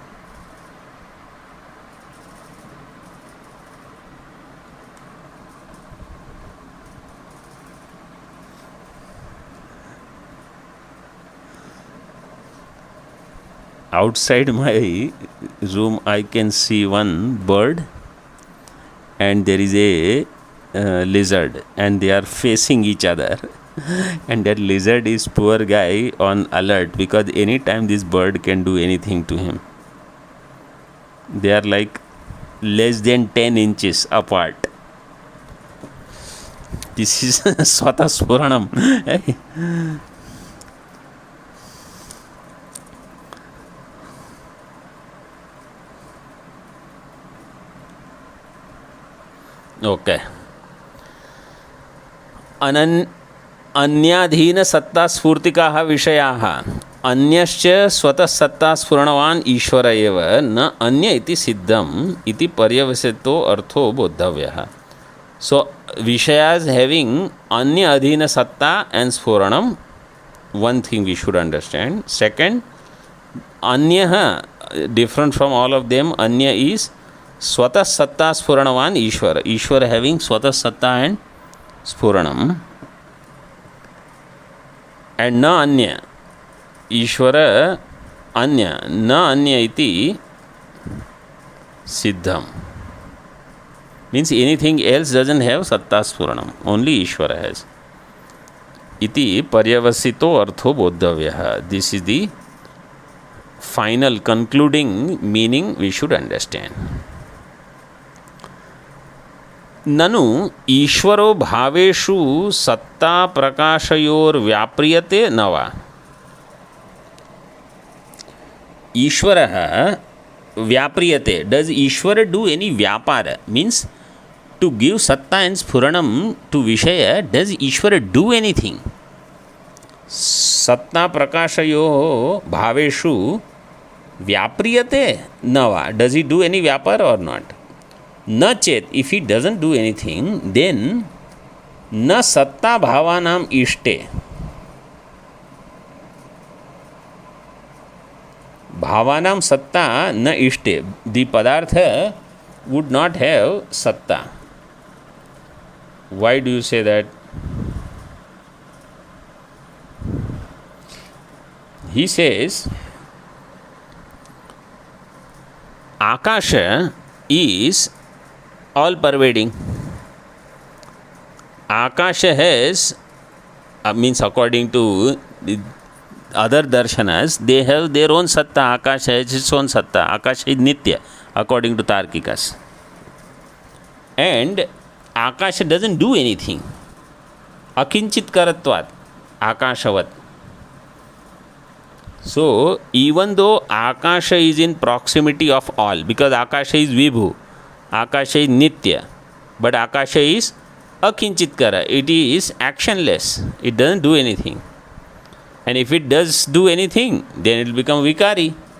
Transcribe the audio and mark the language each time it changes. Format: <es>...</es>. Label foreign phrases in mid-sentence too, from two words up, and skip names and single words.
<en>Outside my room, I can see one bird, and there is a lizard and they are facing each other and that lizard is poor guy on alert because anytime this bird can do anything to him. They are like less than 10 inches apart. This is Swata Spuranam. Okay.</en> <sa>अन्याधीन सत्ता स्फूर्तिकाः विषयाः अन्यश्च स्वतः सत्ता स्फुरणवान् ईश्वर एव न अन्य इति सिद्धम् इति पर्यवसितो अर्थो बोद्धव्यः.</sa> <en>So Vishayas having</en> <sa>अन्य अधीन सत्ता</sa> <en>and sphuranam, one thing we should understand. Second, anya different from all of them, anya is</en> <sa>स्वतः सत्ता स्फुरणवान् ईश्वर.</sa> <en>Ishvara having</en> <sa>स्वतः सत्ता</sa> <en>and spuranam.</en> <sa>And न अन्य। ईश्वर अन्य. न अन्य इति सिद्धम्.</sa> <en>Means anything else doesn't have</en> <sa>सत्ता स्फुरणम्.</sa> <en>Only Ishvara has.</en> <sa>इति पर्यवसितो अर्थो बोद्धव्यः.</sa> <en>This is the final concluding meaning we should understand.</en> <sa>ननु ईश्वरो भावेषु सत्ता प्रकाशयोर व्याप्रियते न वा. ईश्वरः व्याप्रियते.</sa> <en>Does Ishvara do any vyapara? Means to give satta and sphuranam to Vishaya, does Ishvara do anything?</en> <sa>सत्ता प्रकाशयोः भावेषु व्याप्रियते न वा.</sa> <en>Does he do any vyapara or not?</en> <sa>न चेत्,</sa> <en>if he doesn't do anything, then</en> <sa>न सत्ता भावानाम् ईष्टे. भावानाम् सत्ता न ईष्टे.</sa> <en>The padartha would not have satta. Why do you say that? He says, Akasha is all pervading. Akasha has, means according to the other darshanas, they have their own satta. Akasha has its own satta. Akasha is nitya, according to Tarkikas. And Akasha doesn't do anything.</en> <sa>अकिञ्चित् करत्वात्, आकाशवत्.</sa> <en>So, even though Akasha is in proximity of all, because Akasha is Vibhu, Akasha is Nitya, but Akasha is Akinchitkara. It is actionless. It doesn't do anything. And if it does do anything, then it will become Vikari.</en>